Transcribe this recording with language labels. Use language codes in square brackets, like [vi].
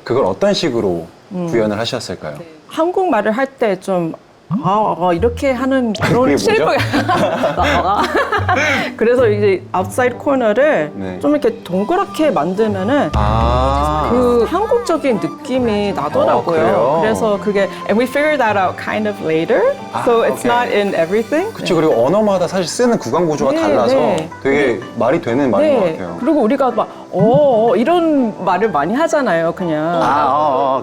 [ko] 그걸 어떤 식으로 구현을 하셨을까요? 한국말을 할 때 좀 이렇게 하는 그게 그런 뭐죠? 쉐이프가 그래서 이제 아웃사이드 코너를 네. 좀 이렇게 동그랗게 만들면은 아. 그 한국적인 느낌이 나더라고요. 그래요? 그래서 그게 [en] and we figured that out kind of later. So it's [ko] 오케이. [en] not in everything. [ko] 그치, 그리고 언어마다 사실 쓰는 구강 구조가 네, 달라서 네. 되게 말이 되는 말인 것 같아요. 그리고 우리가 막 이런 말을 많이 하잖아요, 그냥.